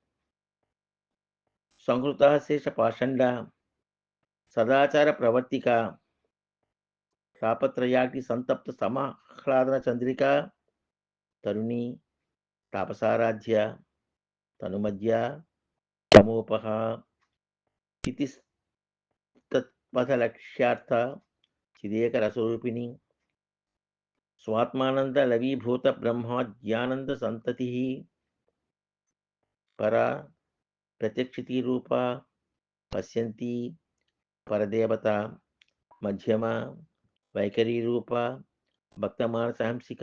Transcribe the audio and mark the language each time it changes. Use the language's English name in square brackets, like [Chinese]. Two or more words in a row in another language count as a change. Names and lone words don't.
[Sanskrit] संहृता शेष पाषंडा सदाचार प्रवर्तिका तापत्रयाग्नि संतप्त समाह्लादन चंद्रिका तरुणी तापसाराध्या तनुमध्या तमोपहा स्थितिस्तत्पथलक्ष्यार्थ చిదేకరస్వరూపిణి స్వాత్మానంద లవీభూత బ్రహ్మాజ్ఞానంద సంతతి పరా ప్రత్యక్షితి రూప పశ్యంతి పరదేవత మధ్యమ వైఖరి రూప భక్తమానసహంసిక